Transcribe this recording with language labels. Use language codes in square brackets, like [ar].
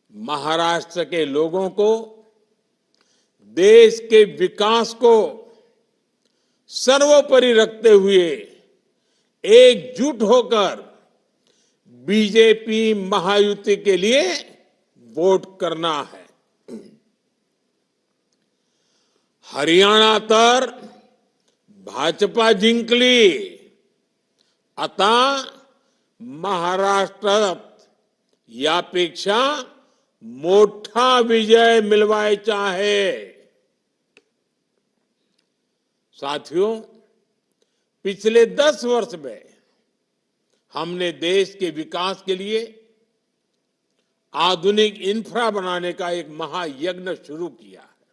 [hi] महाराष्ट्र के लोगों को देश के विकास को सर्वोपरि रखते हुए एकजुट होकर बीजेपी महायुति के लिए वोट करना है। [mr] हरियाणा तर भाजपा जिंकली, आता महाराष्ट्रात यापेक्षा मोठा विजय मिळवायचा आहे। [hi] साथियों, पिछले 10 वर्ष में हमने देश के विकास के लिए आधुनिक इंफ्रा बनाने का एक महायज्ञ शुरू किया है।